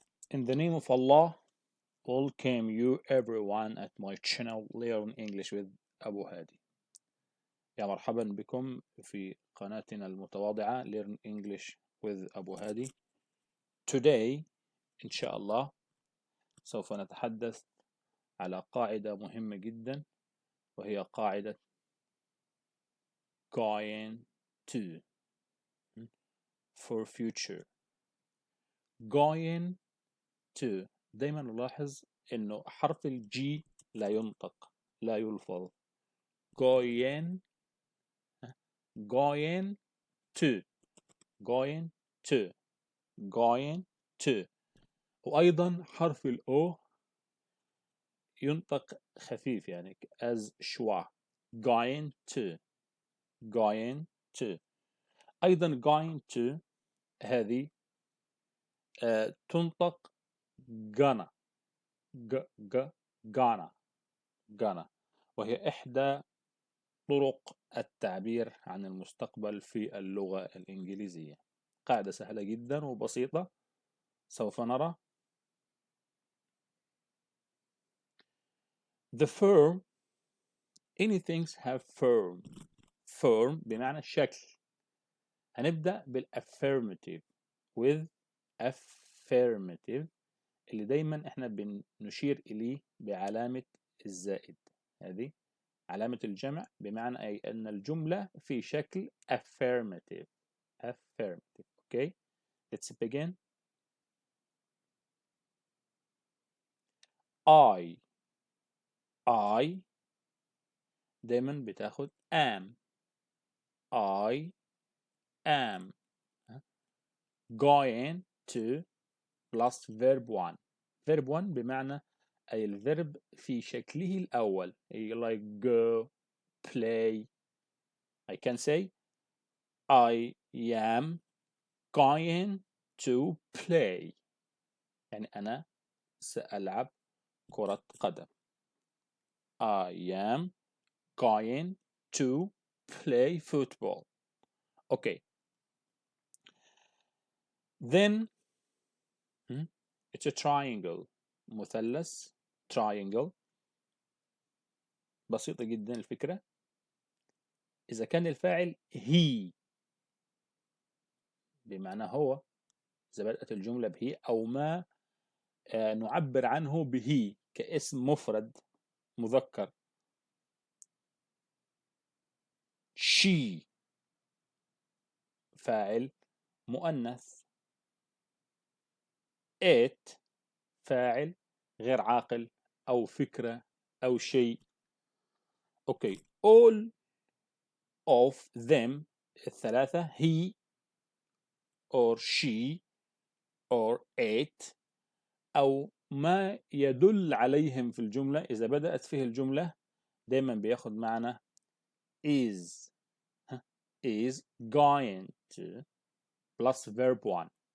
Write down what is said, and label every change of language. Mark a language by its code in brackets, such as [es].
[en] In the name of Allah, welcome you everyone at my channel Learn English with أبو هادي. [ar] يا مرحبا بكم في قناتنا المتواضعة Learn English with أبو هادي. [en] Today [ar] إن شاء الله سوف نتحدث على قاعدة مهمة جدا، وهي قاعدة [en] going to for future. going to [ar] دايما نلاحظ انه حرف الجي لا ينطق، لا يلفظ. [en] going going to going to going to. [ar] وايضا حرف الاو ينطق خفيف، يعني [en] as [ar] شوا. [en] going to going to. [ar] ايضا [en] going to [ar] هذه تنطق [en] gonna gonna، [ar] وهي إحدى طرق التعبير عن المستقبل في اللغة الإنجليزية. قاعدة سهلة جدا وبسيطة. سوف نرى [en] the form. anything have form [ar] بمعنى شكل. هنبدأ بالaffirmative [en] with affirmative [ar] اللي دايما احنا بنشير إليه بعلامة الزائد. هذه علامة الجمع بمعنى أي أن الجملة في شكل affirmative. [en] Okay, let's begin. [ar] I دايما بتاخد am. [en] I am going to plus verb 1. verb 1 [ar] بمعنى أي الفيرب في شكله الأول، [en] like go, play. I can say I am going to play، [ar] يعني أنا سألعب كرة قدم. [en] I am going to play football. Okay. Then it's a triangle. [ar] مثلث triangle. بسيطة جدا الفكرة. إذا كان الفاعل he بمعنى هو، إذا بدأت الجملة به أو ما نعبر عنه به كاسم مفرد مذكر. she فاعل مؤنث. it فاعل غير عاقل أو فكرة أو شيء. [en] okay, all of them [ar] الثلاثة [en] he or she or it [ar] أو ما يدل عليهم في الجملة. إذا بدأت فيه الجملة دايما بياخد معنى [en] is going to plus verb 1.